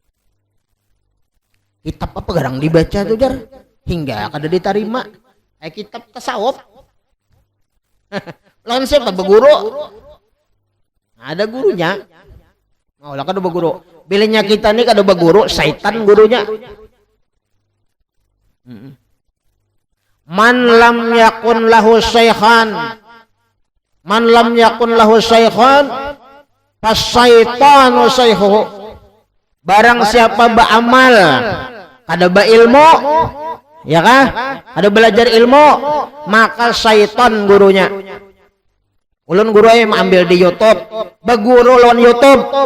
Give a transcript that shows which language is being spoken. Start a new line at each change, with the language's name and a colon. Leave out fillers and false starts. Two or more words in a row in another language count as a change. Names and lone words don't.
Banjar: Kitab apa garang dibaca tuh jar hingga kada diterima. Kitab tasawuf. Lawan siapa berguru? Ada gurunya. Oh, lah kada berguru. Bilanya kita nih kada berguru, syaitan gurunya.
Arabic: من لم يكن له شيخا من لم يكن له شيخا فالشيطان شيخه.
Banjar: Barang siapa beramal kada berilmu, ya kan? Ada belajar ilmu, maka syaitan gurunya. Ulun guru yang ambil di YouTube, berguru lawan YouTube.